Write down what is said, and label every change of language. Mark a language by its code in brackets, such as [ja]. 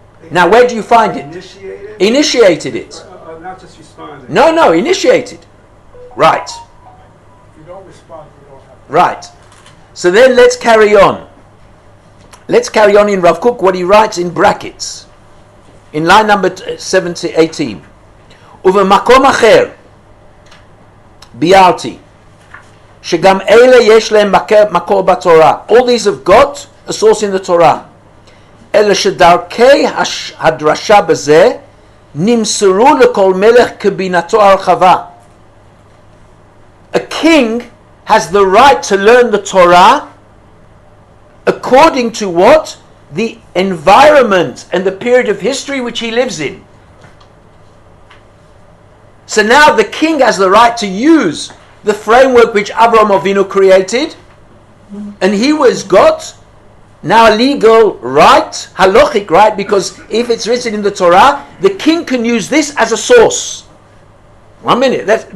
[en] Now where do you find it? Initiated it. Not just responding. No, initiated. Right. If you don't respond, you don't have to. Right. So then let's carry on. Let's carry on in Rav Kook what he writes in brackets. In line number 18. [he] ובמקום אחר ביארתי שגם אלה יש להם מקור בתורה. [en] All these have got a source in the Torah. [he] אלא שדרכי הדרשה בזה נמסרו לכל מלך כבינתו הרחבה. [en] A king has the right to learn the Torah according to what? The environment and the period of history which he lives in. So now the king has the right to use the framework which Avraham Avinu created, and he was got now a legal right, halachic right, because if it's written in the Torah, the king can use this as a source. 1 minute.